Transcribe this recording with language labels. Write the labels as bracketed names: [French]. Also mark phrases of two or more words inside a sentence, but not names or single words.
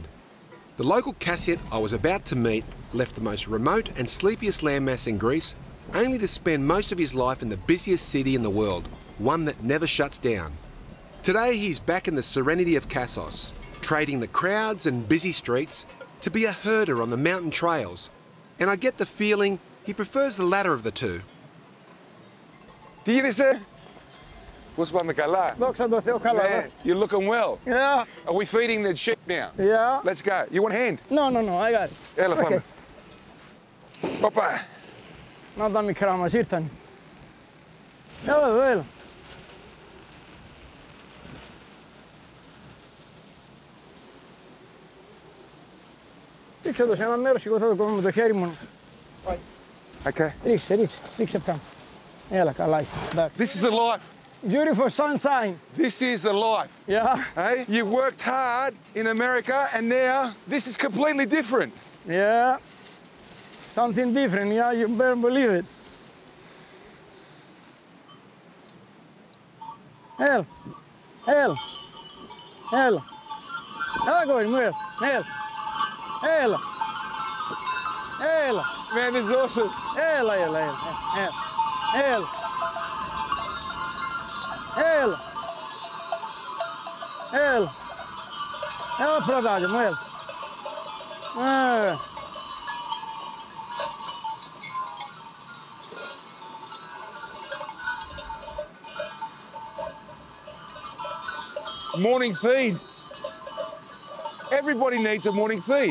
[English] The local Cassiet I was about to meet left the most remote and sleepiest landmass in Greece, only to spend most of his life in the busiest city in the world, one that never shuts down. Today he's back in the serenity of Kassos, trading the crowds and busy streets to be a herder on the mountain trails, and I get the feeling he prefers the latter of the two. [Greek] Τι γίνεσαι? Πώς πάμε, καλά? Δόξα τω Θεώ, καλά. [English] You're looking well. Yeah. Are we feeding the sheep now? Yeah. Let's go. You want a hand? No, I got it. [Greek] Έλα, πάμε. Όπα. Να τα μικρά μας ήρθαν. Έλα εδώ, έλα. Ρίξε το σε ένα μέρος, εγώ θα το κόβω με το χέρι μου. [English] Okay. [Greek] Ρίξε πάνω. Έλα, καλά είσαι. Εντάξει. [English] This is the life. Beautiful sunshine. This is the life. Yeah. Hey, you worked hard in America and now this is completely different. Yeah. Something different, yeah, you better believe it. [Greek] Έλα. Έλα, κόρη μου, έλα. [English] Man, this is awesome. [Greek] Έλα. Έλα, πρωτάκι μου, έλα. [English] Morning feed. Everybody needs a morning feed.